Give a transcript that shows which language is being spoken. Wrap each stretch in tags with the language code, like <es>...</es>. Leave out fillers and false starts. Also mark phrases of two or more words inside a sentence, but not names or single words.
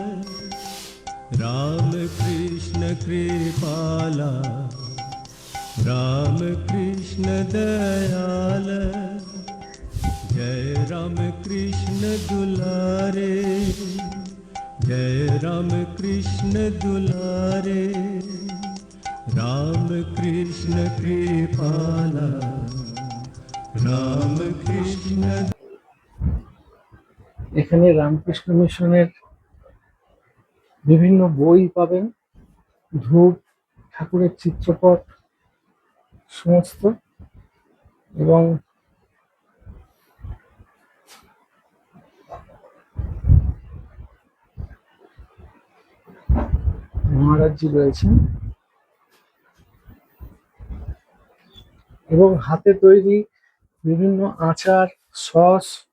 <hi>राम कृष्ण कृपाला राम कृष्ण दयाल जय राम कृष्ण दुलारे जय राम कृष्ण दुलारे राम कृष्ण कृपाला राम कृष्ण।</hi> <bn>এখানে রামকৃষ্ণ মিশনের বিভিন্ন বই পাবেন, ধূপ, ঠাকুরের চিত্রপট সমস্ত। এবং মহারাজজি রয়েছেন এবং হাতে তৈরি বিভিন্ন আচার, সস,</bn>